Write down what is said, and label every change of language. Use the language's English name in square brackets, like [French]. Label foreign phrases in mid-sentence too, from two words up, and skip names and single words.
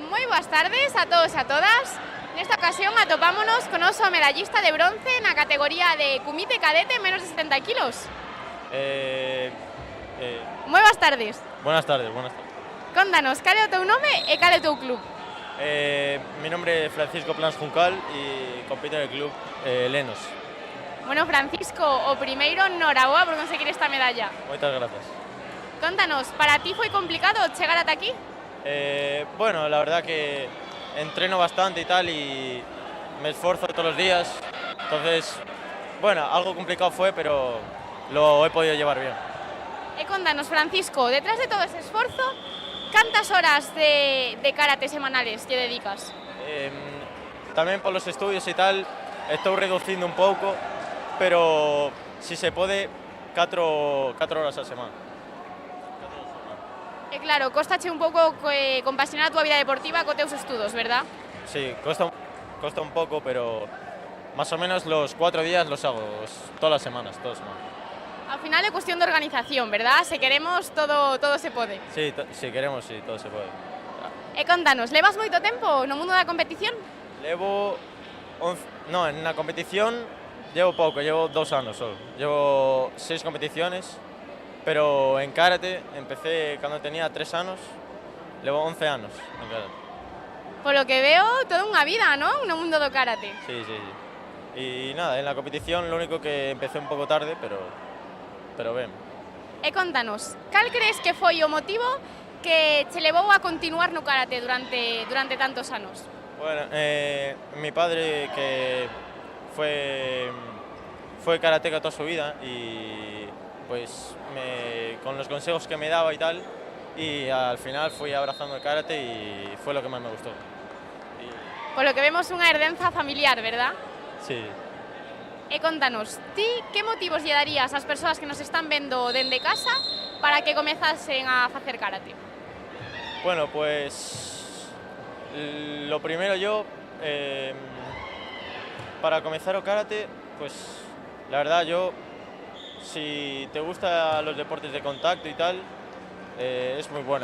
[Galician] boas tardes a todos e a todas. Nesta ocasión atopámonos con oso medallista de bronce na categoría de Kumite cadete menos de 70 kilos. Moi boas tardes. [Spanish] Buenas tardes, buenas tardes. [Galician] Contanos, cal é o teu nome e cal é o teu club? [Spanish] Mi nombre es Francisco Plans Juncal y compito en el club Lenos. [Galician] Bueno, Francisco, o primeiro, noraboa por conseguir esta medalla. Moitas gracias. Contanos, para ti foi complicado chegar ata aquí? [Spanish] Bueno, la verdad que entreno bastante y tal y me esfuerzo todos los días. Entonces, bueno, algo complicado fue, pero lo he podido llevar bien. [Galician] E contanos, Francisco, detrás de todo ese esforzo, cantas horas de karate semanales lle dedicas? [Spanish] También por los estudios y tal, estoy reduciendo [Galician] un pouco, [Spanish] pero si [Galician] se pode, 4 horas a semana. E claro, costache un pouco compaxinar a túa vida deportiva co teus estudos, verdad? [Spanish] Sí, costa un poco, pero más o menos los 4 días los hago todas las semanas, [Galician] Al final é cuestión de organización, verdad? Se queremos, todo se pode. Sí, si queremos, sí, todo se pode. E contanos, levas moito tempo no mundo da competición? [Spanish] Llevo... No, en la competición llevo poco, llevo 2 años solo. Llevo 6 competiciones, pero en karate empecé cuando tenía 3 años, llevo 11 años en karate. Por lo que veo, [Galician] toda unha vida, [Spanish] ¿no? [Galician] No mundo do karate. [Spanish] Sí. Y nada, en la competición lo único que empecé un poco tarde, pero ben. [Galician] E contanos, cal crees que foi o motivo que che levou a continuar no karate durante tantos anos? [Spanish] Bueno, mi padre que fue karateca toda su vida y pues con los consejos que me daba y tal, y al final fui abrazando el karate y fue lo que más me gustó. Por lo que vemos [Galician] unha herdenza familiar, [Spanish] verdad? Sí. [Galician] E contanos, ti que motivos lle darías ás persoas que nos están vendo dende casa para que comezasen a facer karate? [Spanish] Bueno, pues lo primero yo, para comenzar o karate, pues la verdad si te gustan los deportes de contacto y tal, es muy bueno.